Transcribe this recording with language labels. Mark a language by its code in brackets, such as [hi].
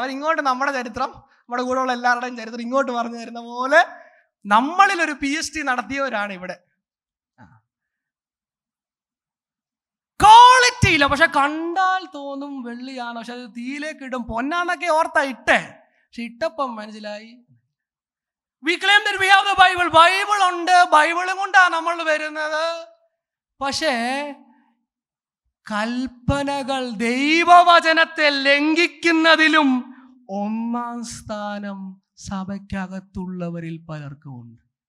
[ml] അവരിങ്ങോട്ട് നമ്മുടെ ചരിത്രം, നമ്മുടെ കൂടെയുള്ള എല്ലാവരുടെയും ചരിത്രം ഇങ്ങോട്ട് പറഞ്ഞു തരുന്ന പോലെ നമ്മളിൽ ഒരു PhD നടത്തിയവരാണ് ഇവിടെ. ക്വാളിറ്റി ഇല്ല, പക്ഷെ കണ്ടാൽ തോന്നും വെള്ളിയാണ്, പക്ഷെ അത് തീയിലേക്ക് ഇടും പൊന്നാന്നൊക്കെ ഓർത്താ ഇട്ടേ. പക്ഷെ ഇട്ടപ്പം മനസ്സിലായി [en] we claim that we have the Bible. [ml] Bible ഉണ്ട്, ബൈബിളും കൊണ്ടാണ് നമ്മൾ വരുന്നത്. പക്ഷേ കൽപ്പനകൾ, ദൈവവചനത്തെ ലംഘിക്കുന്നതിലും ഒന്നാം സ്ഥാനം സഭയ്ക്കകത്തുള്ളവരിൽ പലർക്കും ഉണ്ട്.